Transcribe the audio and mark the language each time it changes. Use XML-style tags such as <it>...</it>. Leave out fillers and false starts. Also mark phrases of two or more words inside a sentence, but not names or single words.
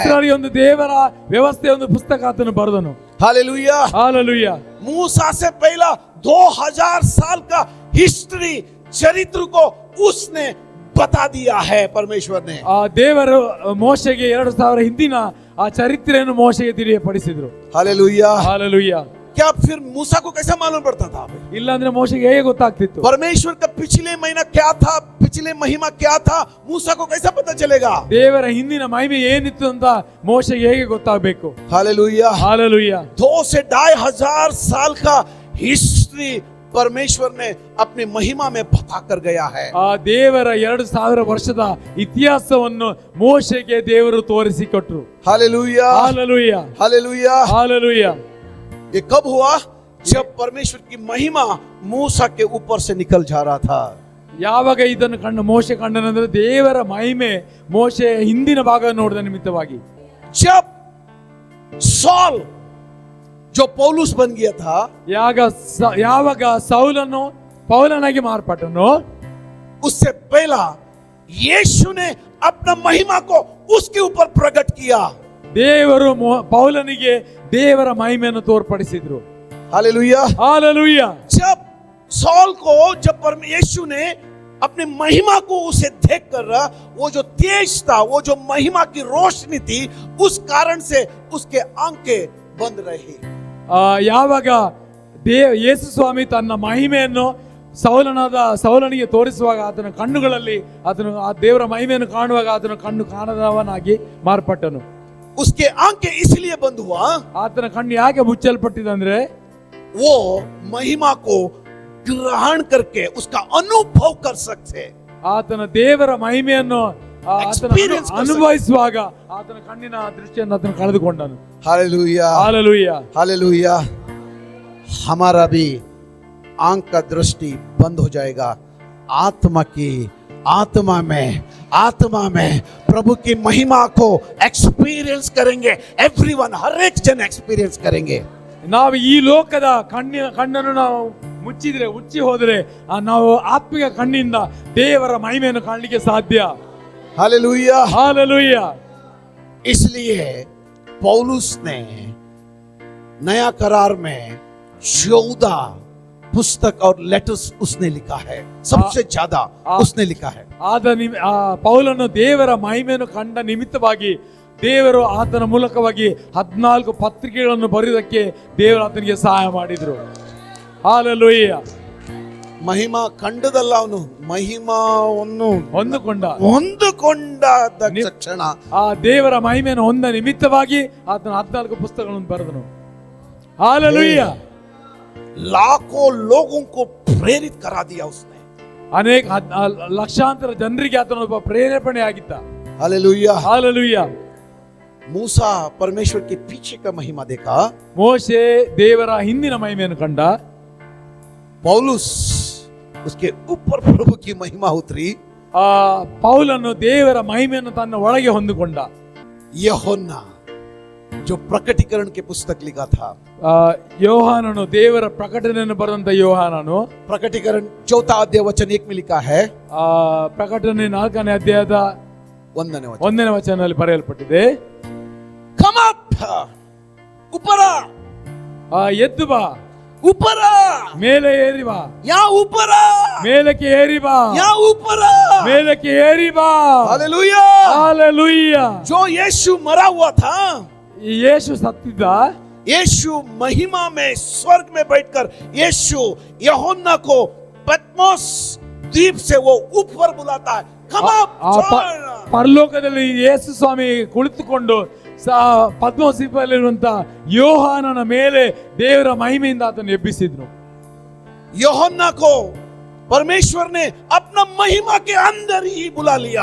<kn>ಇಸ್ರಾಯೇಲಿಗೆ ಒಂದು ದೇವರ ವ್ಯವಸ್ಥೆಯ ಒಂದು ಪುಸ್ತಕ ಆತನು ಬರೆದನು.</kn> <hi>हालेलुया,</hi> <kn>ಹಾಲೆಲೂಯಾ.</kn> <hi>मूसा से पहला 2000 साल का हिस्ट्री, चरित्र को उसने बता दिया है परमेश्वर ने।</hi> <kn>ಆ ದೇವರು ಮೋಶೆಗೆ 2000 ಹಿಂದಿನ ಆ ಚರಿತ್ರೆಯನ್ನು ಮೋಶೆಗೆ ತಿಳಿಯಪಡಿಸಿದ್ರು.</kn> <hi>हालेलुया,</hi> <kn>ಹಾಲೆಲೂಯಾ.</kn> <hi>क्या फिर मूसा को कैसा मालूम पड़ता था?</hi> <kn>ಇಲ್ಲ ಅಂದ್ರೆ ಮೋಶೆಗೆ ಹೇಗೆ ಗೊತ್ತಾಗ್ತಿತ್ತು?</kn> <hi>परमेश्वर का पिछले महीना क्या था, पिछले महिमा क्या था, मूसा को कैसा पता चलेगा?</hi> <kn>ದೇವರ ಹಿಂದಿನ ಮಹಿಮೆ ಏನಿತ್ತು ಅಂತ ಮೋಶೆಗೆ ಹೇಗೆ ಗೊತ್ತಾಗಬೇಕು?</kn> <hi>हालेलुया,</hi> <kn>ಹಾಲೆಲೂಯಾ.</kn> <hi>2 से 2500 साल का हिस्ट्री परमेश्वर ने अपनी महिमा में बता कर गया है।</hi> <kn>ಆ ದೇವರ 2000 ವರ್ಷದ ಇತಿಹಾಸವನ್ನು ಮೋಶೆಗೆ ದೇವರು ತೋರಿಸಿಕೊಟ್ರು.</kn> <hi>हालेलुया,</hi> <kn>ಹಾಲೆಲೂಯಾ,</kn> <hi>हालेलुया।</hi> <kn>ಹಾಲೆಲೂಯಾ.</kn> <hi>ये कब हुआ? जब परमेश्वर की महिमा मूसा के ऊपर से निकल जा रहा था।</hi> <kn>ಯಾವಾಗ ಇದನ್ನು ಕಂಡು ಮೋಶೆ ಕಂಡನಂದ್ರೆ ದೇವರ ಮಹಿಮೆ ಮೋಶೆ ಹಿಂದಿನ ಭಾಗ ನೋಡಿದ ನಿಮಿತ್ತವಾಗಿ.</kn> <hi>जब सॉल जो पौलुस बन गया था,</hi> <kn>ಯಾವಾಗ ಸೌಲನು ಪೌಲನಾಗಿ ಮಾರ್ಪಟ್ಟನು,</kn> <hi>उससे पहला यीशु ने अपना महिमा को उसके ऊपर प्रकट किया।</hi> <kn>ದೇವರು ಪೌಲನಿಗೆ ದೇವರ ಮಹಿಮೆಯನ್ನು ತೋರ್ಪಡಿಸಿದ್ರು.</kn> <hi>हालेलुया,</hi> <kn>ಹಾಲೆಲೂಯಾ.</kn> <hi>जब सॉल को जब यीशु ने अपनी महिमा को उसे देखकर वो जो तेज था, वो जो महिमा की रोशनी थी, उस कारण से उसके आंखें बंद रही।</hi> <kn>ಯಾವಾಗ ಯೇಸು ಸ್ವಾಮಿ ತನ್ನ ಮಹಿಮೆಯನ್ನು ಸೌಲನಿಗೆ ತೋರಿಸುವಾಗ ಆತನ ಕಣ್ಣುಗಳಲ್ಲಿ ಆ ದೇವರ ಮಹಿಮೆಯನ್ನು ಕಾಣುವಾಗ ಆತನ ಕಣ್ಣು ಕಾಣದವನಾಗಿ ಮಾರ್ಪಟ್ಟನು.</kn> <hi>उसके आंखें इसलिए बंद हुआ,</hi> <kn>ಆತನ ಕಣ್ಣು ಯಾಕೆ ಮುಚ್ಚಲ್ಪಟ್ಟಿದಂದ್ರೆ</kn> <hi>वो महिमा को ग्रहण करके उसका अनुभव कर सकते।</hi> <kn>ಆತನ ದೇವರ ಮಹಿಮೆಯನ್ನು Experience ಅನುಭವಿಸುವಾಗ ಆತನ ಕಣ್ಣಿನ ದೃಷ್ಟಿಯನ್ನು ಆತನು ಕಳೆದುಕೊಂಡನು.</kn> <hi>हालेलुया,</hi> <kn>ಹಾಲೆಲೂಯಾ,</kn> <hi>हालेलुया। हमारा भी आंख का दृष्टि बंद हो जाएगा। आत्मा में प्रभु की महिमा को एक्सपीरियंस करेंगे। एवरीवन, हर एक जन एक्सपीरियंस करेंगे।</hi> <kn>ನಾವು ಈ ಲೋಕದ ಕಣ್ಣನ್ನು ನಾವು ಮುಚ್ಚಿ ಹೋದ್ರೆ ನಾವು ಆತ್ಮಿಕ ಕಣ್ಣಿಂದ ದೇವರ ಮಹಿಮೆಯನ್ನು ಕಾಣಲಿಕ್ಕೆ ಸಾಧ್ಯ.</kn> <hi>हालेलुया,</hi> <kn>ಹಾಲೆಲೂಯಾ.</kn> <hi>इसलिए पौलुस ने नया करार में 14 पुस्तक और लेटर्स उसने लिखा है। सबसे ज्यादा उसने लिखा है।</hi> <kn>ಪೌಲನು ದೇವರ ಮಹಿಮೆಯನ್ನು ಕಂಡ ನಿಮಿತ್ತವಾಗಿ ದೇವರು ಆತನ ಮೂಲಕವಾಗಿ 14 ಪತ್ರಿಕೆಗಳನ್ನು ಬರೆಯುವುದಕ್ಕೆ ದೇವರು ಆತನಿಗೆ ಸಹಾಯ ಮಾಡಿದ್ರು. ಹಾಲೆಲೂಯಾ. ಮಹಿಮಾ ಕಂಡದಲ್ಲ, ಅವನು ಮಹಿಮಾವನ್ನು ಹೊಂದಿಕೊಂಡ ತಕ್ಷಣ ಆ ದೇವರ ಮಹಿಮೆಯನ್ನು ಹೊಂದ ನಿಮಿತ್ತವಾಗಿ ಆತನ 14 ಪುಸ್ತಕಗಳನ್ನು ಬರೆದನು.</kn> <hi>हालेलुया। लाखों लोगों को प्रेरित करा दिया उसने।</hi> <kn>अनेक ಲಕ್ಷಾಂತರ ಜನರಿಗೆ ಆತನ ಒಬ್ಬ ಪ್ರೇರೇಪಣೆ ಆಗಿದ್ದ.</kn> <hi>हालेलुया, हालेलुया। मूसा परमेश्वर के पीछे का महिमा देखा,</hi> <kn>ಮೋಶೆ ದೇವರ ಹಿಂದಿನ ಮಹಿಮೆಯನ್ನು ಕಂಡ,</kn> <hi>पौलुस उसके ऊपर प्रभु की महिमा उतरी,</hi> <kn>ಪೌಲನು ದೇವರ ಮಹಿಮೆಯನ್ನು ತನ್ನ ಒಳಗೆ ಹೊಂದಿಕೊಂಡ.</kn> <hi>यूहन्ना जो प्रकटीकरण के पुस्तक लिखा था,</hi> <kn>ಯೋಹಾನನು ದೇವರ ಪ್ರಕಟಣೆಯನ್ನು ಬರೆದಂತ ಯೋಹಾನನು</kn> <hi>प्रकटीकरण 4 अध्याय वचन 1 में लिखा है,</hi> <kn>ಪ್ರಕಟಣೆ 4ನೇ ಅಧ್ಯಾಯದ 1ನೇ ವಚನದಲ್ಲಿ ಬರೆಯಲ್ಪಟ್ಟಿದೆ,</kn> <en>come up,</en> <hi>ऊपर आ,</hi> <kn>ಎದ್ದು ಬಾ,</kn> <hi>ऊपर आ,</hi> <kn>ಮೇಲೆ ಏರಿ ಬಾ,</kn> <hi>यहाँ ऊपर आ,</hi> <kn>ಮೇಲಕ್ಕೆ ಏರಿ ಬಾ,</kn> <hi>यहाँ ऊपर आ,</hi> <kn>ಮೇಲಕ್ಕೆ ಏರಿ ಬಾ.</kn> <hi>हालेलुया। हालेलुया। जो यीशु मरा हुआ था,</hi> <kn>ಯೇಸು ಸತ್ತಿದ್ದ,</kn> <hi>यीशु महिमा में स्वर्ग में बैठकर यीशु यूहन्ना को पत्मोस द्वीप से वो ऊपर बुलाता है,</hi> <en>come up,</en> <kn>ಪರಲೋಕದಲ್ಲಿ ಯೇಸು ಸ್ವಾಮಿ ಕುಳಿತುಕೊಂಡು ಪದ್ಮೋಸಿಪಲ್ಲಿರುವಂತ ಯೋಹಾನನ ಮೇಲೆ ದೇವರ ಮಹಿಮೆಯಿಂದ ಆತನು ಎಬ್ಬಿಸಿದ್ನು.</kn> <hi>यूहन्ना को परमेश्वर ने अपना महिमा के अंदर ही बुला लिया।</hi>